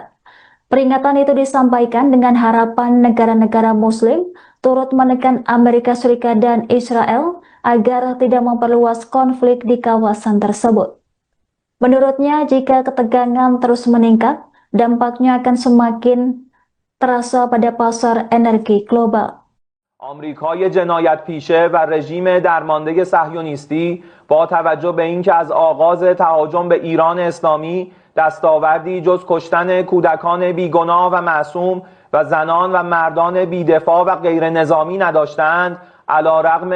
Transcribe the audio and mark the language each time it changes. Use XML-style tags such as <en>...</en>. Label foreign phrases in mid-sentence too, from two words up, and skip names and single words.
<id>Peringatan itu disampaikan dengan harapan negara-negara Muslim turut menekan Amerika Serikat dan Israel agar tidak memperluas konflik di kawasan tersebut. Menurutnya, jika ketegangan terus meningkat, dampaknya akan semakin terasa pada pasar energi global.</id> <fa>آمریکای جنایت پیشه و رژیم درمانده صهیونیستی با توجه به اینکه از آغاز تهاجم به ایران اسلامی دستاوردی جز کشتن کودکان بیگناه و معصوم و زنان و مردان بیدفاع و غیر نظامی نداشتند، علیرغم</fa>